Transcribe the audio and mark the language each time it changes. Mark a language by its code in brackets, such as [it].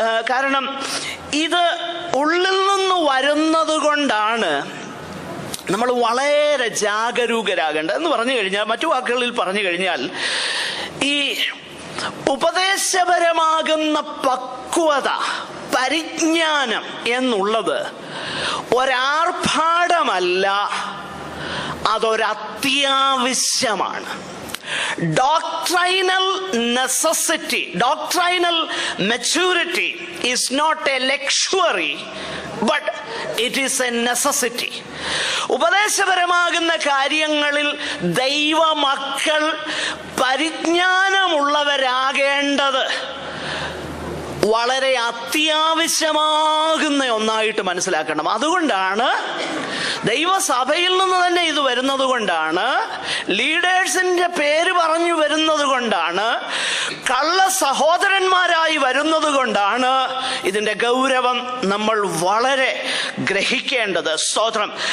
[ml] കാരണം ഇത് ഉള്ളിൽ നിന്ന് വരുന്നത് കൊണ്ടാണ് നമ്മൾ വളരെ ജാഗരൂകരാകേണ്ടത് എന്ന് പറഞ്ഞു കഴിഞ്ഞാൽ, മറ്റു വാക്കുകളിൽ പറഞ്ഞു കഴിഞ്ഞാൽ, ഈ ഉപദേശപരമാകുന്ന പക്വത, പരിജ്ഞാനം എന്നുള്ളത് ഒരാർഭാടമല്ല, അതൊരത്യാവശ്യമാണ്. [en] Doctrinal necessity, doctrinal maturity is not a luxury, but it is a necessity. [ml] ഉപദേശപരമാകുന്ന കാര്യങ്ങളിൽ ദൈവമക്കൾ പരിജ്ഞാനമുള്ളവരാകേണ്ടത് വളരെ അത്യാവശ്യമാകുന്ന ഒന്നായിട്ട് മനസ്സിലാക്കണം. അതുകൊണ്ടാണ് ദൈവസഭയിൽ നിന്ന് തന്നെ ഇത് വരുന്നത് കൊണ്ടാണ്, ലീഡേഴ്സിന്റെ പേര് പറഞ്ഞു വരുന്നത് കൊണ്ടാണ്, കള്ള സഹോദരന്മാരായി വരുന്നത് കൊണ്ടാണ് ഇതിന്റെ ഗൗരവം നമ്മൾ വളരെ ഗ്രഹിക്കേണ്ടത്. സ്തോത്രം.